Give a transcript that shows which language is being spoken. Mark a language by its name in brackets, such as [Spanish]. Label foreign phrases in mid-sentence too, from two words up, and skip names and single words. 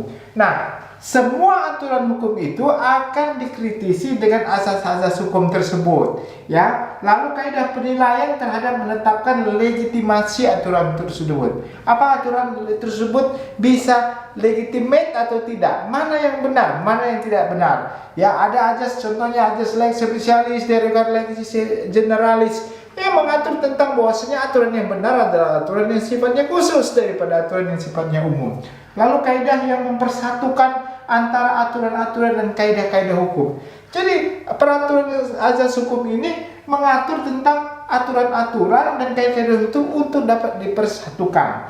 [Indonesian] Nah, semua aturan hukum itu akan dikritisi dengan asas-asas hukum tersebut, ya. Lalu kaidah penilaian terhadap menetapkan legitimasi aturan tersebut. Apa aturan tersebut bisa legitimate atau tidak? Mana yang benar, mana yang tidak benar? Ya, ada azas, contohnya azas [Latin] lex specialis, derogat lex generalis, [Indonesian] yang mengatur tentang bahwasanya aturan yang benar adalah aturan yang sifatnya khusus daripada aturan yang sifatnya umum. Lalu kaidah yang mempersatukan antara aturan-aturan dan kaidah-kaidah hukum. Jadi peraturan azas hukum ini mengatur tentang aturan-aturan dan kaidah-kaidah hukum untuk dapat dipersatukan.